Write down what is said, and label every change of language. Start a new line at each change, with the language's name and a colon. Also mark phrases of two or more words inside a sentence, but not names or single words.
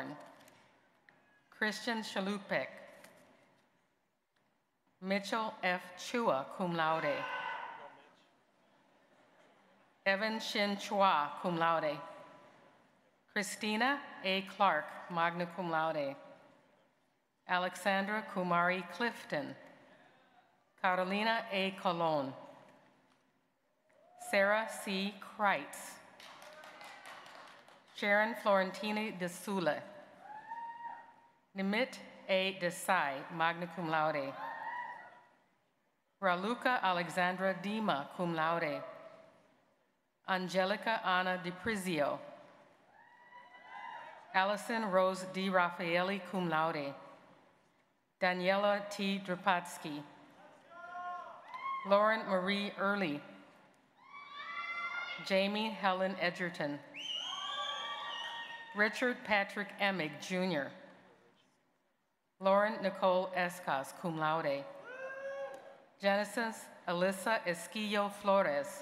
English: Christian Shalupek. Mitchell F.
Latin: Chua, cum laude.
English: Evan Shin Chua,
Latin: cum laude.
English: Christina A. Clark,
Latin: magna cum laude.
English: Alexandra Kumari Clifton. Carolina A. Colon. Sarah C. Kreitz. Sharon Florentini de Sule. Nimit A. Desai,
Latin: magna cum laude.
English: Raluca Alexandra Dima,
Latin: cum laude.
English: Angelica Anna DiPrizio. Allison Rose D. Raffaelli,
Latin: cum laude.
English: Daniela T. Drapatsky. Lauren Marie Early. Jamie Helen Edgerton. Richard Patrick Emig, Jr. Lauren Nicole Escas,
Latin: cum laude.
English: Genesis Alyssa Esquillo Flores.